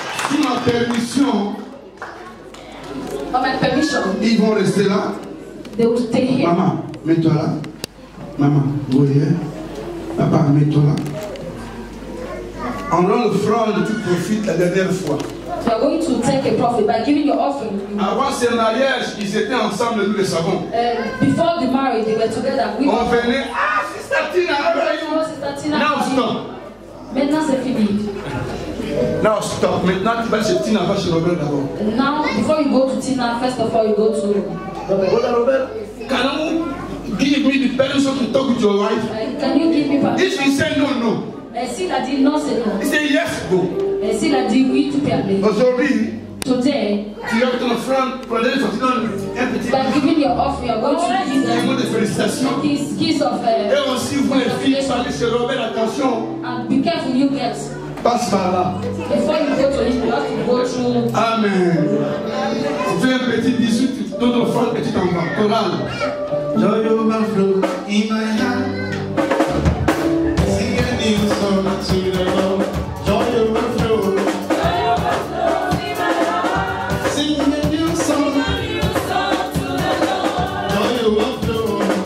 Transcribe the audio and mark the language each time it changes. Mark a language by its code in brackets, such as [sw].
[fr] Sous ma permission, [en] On my permission, [fr] ils vont rester là. [en] they will stay here. [fr] Maman, mets-toi là. Maman, Goliath. Papa, mets-toi là. On rend l'offrande, tu profites la dernière fois. [en] You are going to take a profit by giving your offering. [fr] Avant ce mariage, ils étaient ensemble, nous le savons. [en] Before the marriage, they were together. We [fr] On venait, ah, [en] Sister Tina, how are you? Sister Tina, Now stop. [fr] Maintenant, c'est fini. [en] Now stop. [fr] Maintenant, tu vas chez Tina, va chez Robert d'abord. [en] Now, before you go to Tina, first of all, you go to Robert. Brother Robert, can you give me the permission to talk with your wife? Can you give me permission? If she said no, no. [fr] S'il a dit non, c'est non. [en] He said yes, go. [fr] S'il a dit oui, tu peux aller. Aujourd'hui, [en] Today, [fr] tu as ton frère, pour donner un petit [en] by giving your offering, you're going to give them [fr] mot de félicitations. [en] kiss of [fr] Et aussi, vous les filles, parlez chez Robert, attention. [en] and be careful, you girls. [fr] Passe par là. [en] Before you go to him, you have to go through. Amen. [fr] Fais un petit bisou, ton frère, et tu t'en vas. Chorale. [en] Joy overflow in my heart. Sing a new song to the Lord. Joy overflow. Sing a new song. Joy overflow.